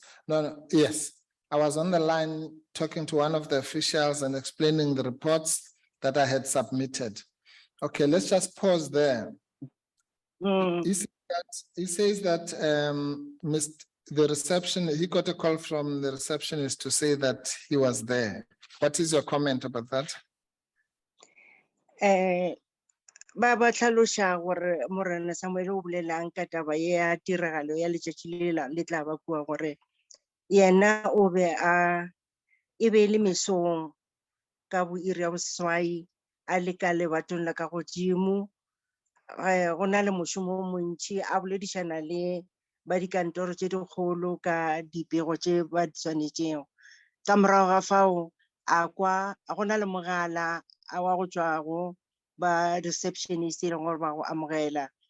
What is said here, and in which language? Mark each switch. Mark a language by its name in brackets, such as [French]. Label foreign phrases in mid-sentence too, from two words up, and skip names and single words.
[English] Yes, I was on the line talking to one of the officials and explaining the reports that I had submitted. Okay, let's just pause there. He says that he got a call from the receptionist to say that he was there. What is your comment about that? [Northern Sotho] Ba tlhalosha gore Morena Samuel o bolelang ka taba ya tiragalo ya letšatši le tla ba kua gore yena o be e be le mesong ka bo iri ya boseswai a le ka lebatong la ka godimo go na le mošomo o montši a boledišana le ba dikantoro tše dikgolo ka dipego tše ba di tshwanetšego ka morago ga fao a kwa go na le mogala a wa go tšwago ba receptionist e leng gore ba go amogela